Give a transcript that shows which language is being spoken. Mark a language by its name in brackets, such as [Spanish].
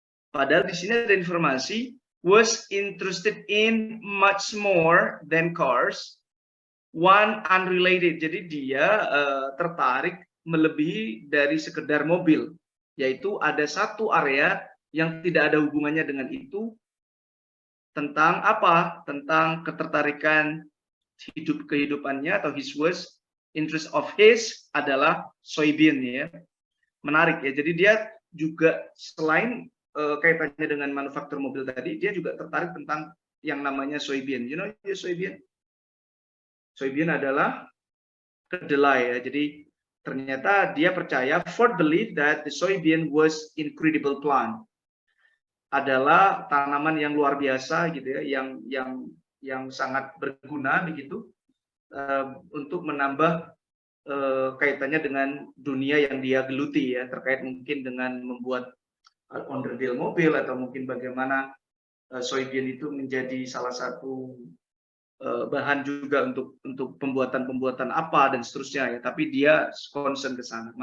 [Indonesian] Padahal di sini ada informasi [English] was interested in much more than cars. One unrelated. [Indonesian] Jadi dia tertarik melebihi dari sekedar mobil, yaitu ada satu area yang tidak ada hubungannya dengan itu. Tentang apa? Tentang ketertarikan kehidupannya atau [English] his was interest of his [Indonesian] adalah soybean ya. Menarik ya. Jadi dia juga selain kaitannya dengan manufaktur mobil tadi, dia juga tertarik tentang yang namanya soybean. [English] You know soybean? [Indonesian] Soybean adalah kedelai ya. Jadi ternyata dia percaya, [English] Ford believed that the soybean was incredible plant. [Indonesian] Adalah tanaman yang luar biasa gitu ya, yang sangat berguna begitu untuk menambah kaitannya dengan dunia yang dia geluti ya, terkait mungkin dengan membuat onderdil mobil atau mungkin bagaimana soybean itu menjadi salah satu bahan juga untuk pembuatan apa dan seterusnya ya, tapi dia concern ke sana.